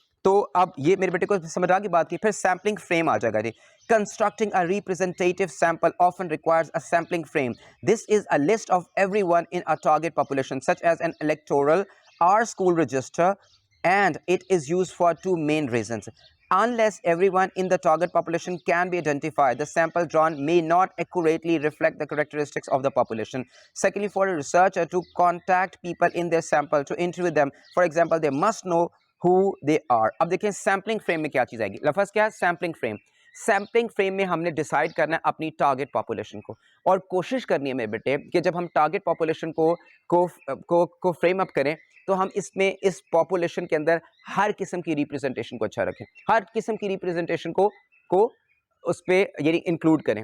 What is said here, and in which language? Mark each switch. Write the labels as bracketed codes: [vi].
[hi] तो अब ये मेरे बेटे को समझ आ गई बात की। फिर सैम्पलिंग फ्रेम आ जाएगा जी। [en] Constructing a representative sample often requires a sampling frame. This is a list of everyone in a target population such as an electoral or school register, and it is used for 2 main reasons. Unless everyone in the target population can be identified, the sample drawn may not accurately reflect the characteristics of the population. Secondly, for a researcher to contact people in their sample to interview them, for example, they must know who they are. [hi] अब देखें sampling frame में क्या चीज़ आएगी। लफ्ज़ क्या है, sampling frame. Sampling frame में हमने डिसाइड करना है अपनी टारगेट पॉपुलेशन को, और कोशिश करनी है मेरे बेटे कि जब हम टारगेट पॉपुलेशन को फ्रेम अप करें तो हम इसमें इस पॉपुलेशन के अंदर हर किस्म की रिप्रेजेंटेशन को अच्छा रखें, हर किस्म की रिप्रेजेंटेशन को उस पर यानी इंक्लूड करें।